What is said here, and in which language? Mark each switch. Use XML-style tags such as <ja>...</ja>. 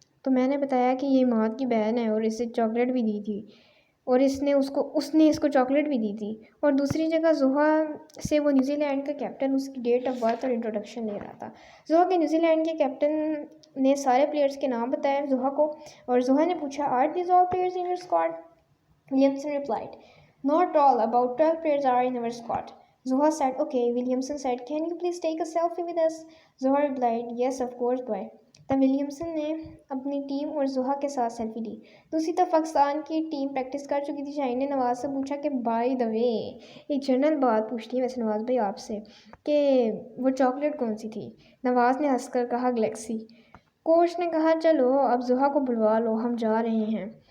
<ur>تو میں نے بتایا کہ یہ ماد کی بہن ہے اور اسے چاکلیٹ بھی دی تھی، اور اس نے اس کو چاکلیٹ بھی دی تھی. اور دوسری جگہ زحا سے وہ نیوزی لینڈ کا کیپٹن اس کی ڈیٹ آف برتھ اور انٹروڈکشن لے رہا تھا. زحا کے نیوزی لینڈ کے کیپٹن نے سارے پلیئرز کے نام بتائے زحا کو، اور زحا نے پوچھا</ur> <en>Are these all players in your squad. Williamson replied not all, about 12 players are in our squad. Zoha said okay. Williamson said can you please take a selfie with us. Zoha replied yes of course boy.</en> <ur>تب Williamson نے اپنی team اور زحا کے ساتھ selfie لی. دوسری طرف پاکستان کی ٹیم پریکٹس کر چکی تھی. شاہین نے نواز سے پوچھا کہ بائی دا وے ایک جنرل بات پوچھتی ہے ویسے نواز بھائی آپ سے، کہ وہ چاکلیٹ کون سی تھی. نواز نے ہنس کر کہا گلیکسی. کوچ نے کہا چلو اب زحا کو بلوا لو، ہم جا رہے ہیں.</ur>